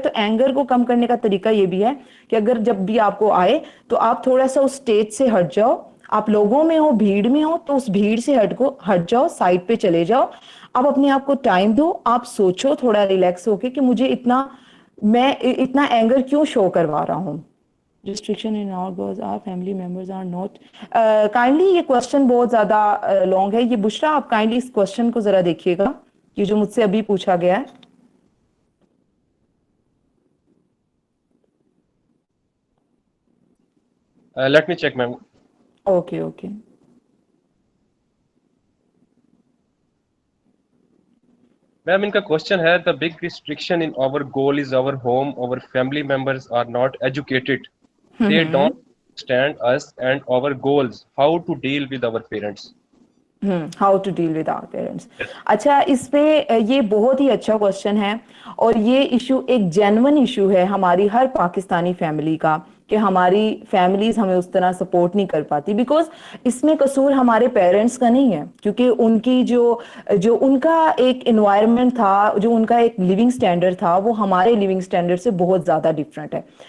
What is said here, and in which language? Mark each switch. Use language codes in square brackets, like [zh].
[ur] تو اینگر کو کم کرنے کا طریقہ یہ بھی ہے کہ اگر جب بھی آپ کو آئے تو آپ تھوڑا سا اس اسٹیج سے ہٹ جاؤ. آپ لوگوں میں ہو, بھیڑ میں ہو, تو اس بھیڑ سے ہٹ جاؤ, سائڈ پہ چلے جاؤ. آپ اپنے آپ کو ٹائم دو, آپ سوچو تھوڑا ریلیکس ہو کے کہ مجھے میں اتنا اینگر کیوں شو کروا رہا ہوں. [en] Restriction in our goals, our family members are not. [ur] Kindly یہ کوشچن بہت زیادہ لانگ ہے. یہ بشرا آپ کائنڈلی اس کوشچن کو ذرا دیکھیے گا, یہ جو مجھ سے ابھی پوچھا گیا ہے. [en] Let me check, ma'am. Okay. Ma'am, [ur] in ka question hai, [en] the big restriction in our goal is our home. Our family members are not educated. They don't understand us and our goals. How to deal with our parents? How to deal with our parents. [ur] اچھا, اس پہ یہ بہت ہی اچھا question ہے, اور یہ issue ایک genuine issue ہے ہماری ہر پاکستانی فیملی کا, کہ ہماری فیملیز ہمیں اس طرح سپورٹ نہیں کر پاتی. بیکاز اس میں قصور ہمارے پیرنٹس کا نہیں ہے, کیونکہ ان کی جو ان کا ایک انوائرمنٹ تھا, جو ان کا ایک لیونگ سٹینڈرڈ تھا, وہ ہمارے لیونگ سٹینڈرڈ سے بہت زیادہ ڈفرینٹ ہے.